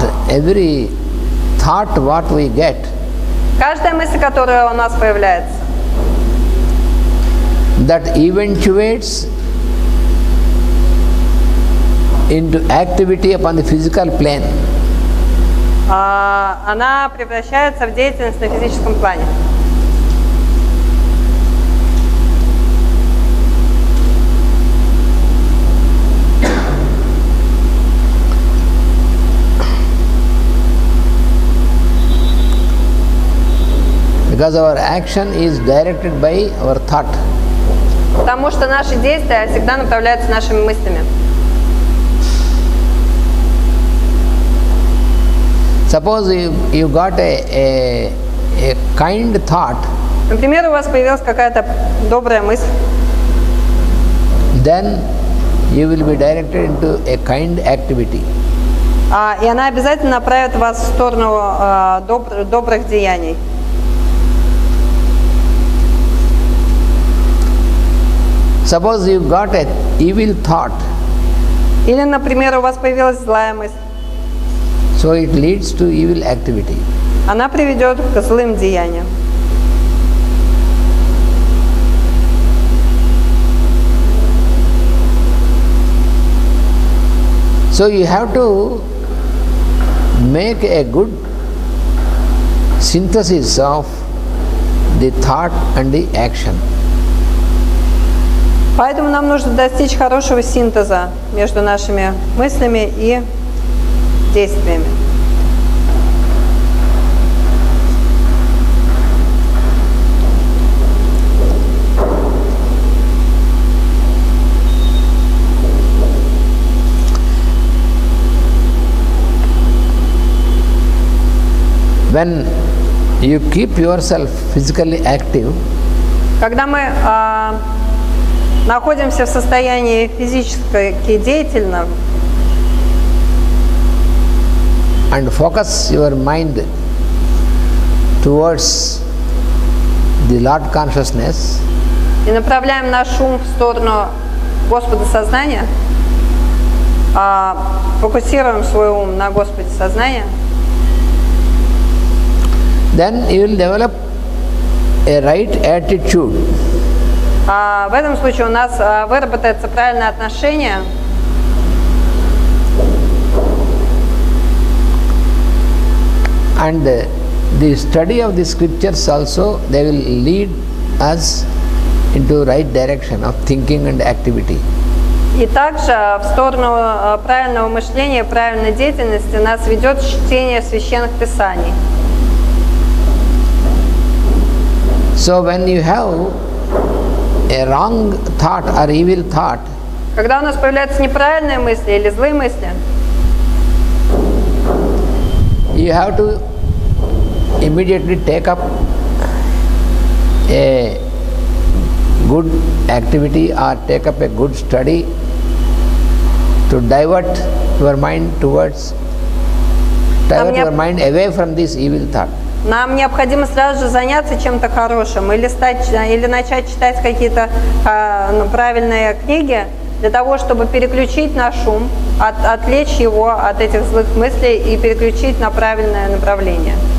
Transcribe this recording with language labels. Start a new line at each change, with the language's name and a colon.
English: Every thought what we get,
Russian: Каждая мысль, которая у нас появляется,
English: that eventuates into activity upon the physical plane.
Russian: она превращается в деятельность на физическом плане.
English: Because our action is directed by our thought.
Russian: Потому что наши действия всегда направляются нашими мыслями.
English: Suppose you got a kind thought,
Russian: Например, у вас появилась какая-то добрая мысль,
English: then you will be directed into a kind activity.
Russian: и она обязательно направит вас в сторону добрых деяний.
English: Suppose you got an evil thought,
Russian: Или, например, у вас появилась злая мысль,
English: so it leads to evil activity.
Russian: она приведет к злым деяниям.
English: So you have to make a good synthesis of the thought and the action.
Russian: Поэтому нам нужно достичь хорошего синтеза между нашими мыслями и действиями.
English: When you keep yourself physically active,
Russian: Когда мы находимся в состоянии физически деятельном
English: and focus your mind towards the Lord consciousness,
Russian: и направляем наш ум в сторону Господа сознания, фокусируем свой ум на Господе сознания,
English: then you will develop a right attitude.
Russian: в этом случае у нас выработается правильное отношение
English: And the study of the scriptures also, they will lead us into right direction of thinking and activity.
Russian: И также в сторону правильного мышления, правильной деятельности нас ведет чтение священных писаний.
English: So when you have a wrong thought or evil thought,
Russian: Когда у нас появляются неправильные мысли или злые мысли,
English: you have to immediately take up a good activity or take up a good study to divert your mind towards, divert your mind away from this evil thought.
Russian: нам необходимо сразу же заняться чем-то хорошим или начать читать какие-то правильные книги для того, чтобы переключить наш ум, отвлечь его от этих злых мыслей и переключить на правильное направление.